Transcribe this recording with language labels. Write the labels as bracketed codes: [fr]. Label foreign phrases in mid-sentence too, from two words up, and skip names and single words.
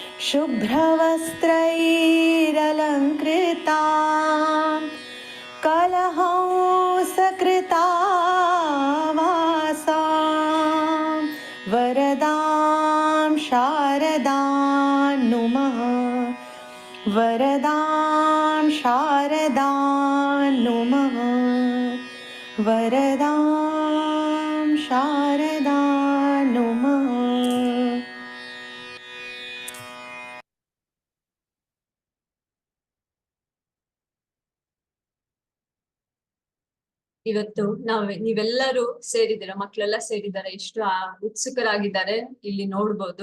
[sa] शुभ्रवस्त्रैरलङ्कृतां कलहंसकृतावासां वरदां शारदां नुमः वरदां शारदां नुमः वरदां शारदां नुमः. [kn] ಇವತ್ತು ನೀವೆಲ್ಲರೂ ಸೇರಿದ್ದೀರಾ, ಮಕ್ಕಳೆಲ್ಲ ಸೇರಿದ್ದಾರೆ, ಎಷ್ಟು ಉತ್ಸುಕರಾಗಿದ್ದಾರೆ ಇಲ್ಲಿ ನೋಡ್ಬೋದು.